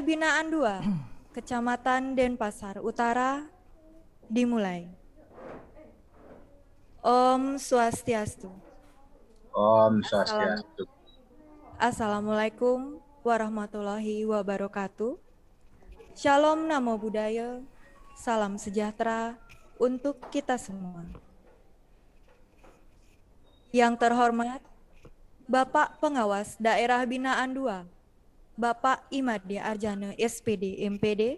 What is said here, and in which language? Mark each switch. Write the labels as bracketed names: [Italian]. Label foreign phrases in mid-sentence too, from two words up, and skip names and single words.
[Indonesian] Binaan 2, Kecamatan Denpasar Utara, dimulai. Om Swastiastu. Om Swastiastu. [Arabic] السلام عليكم ورحمة الله وبركاته. [Indonesian] Shalom [Pali] Namo Buddhaya, [Indonesian] salam sejahtera untuk kita semua. Yang terhormat, Bapak Pengawas Daerah Binaan 2, Bapak Imade Arjana SPD MPD.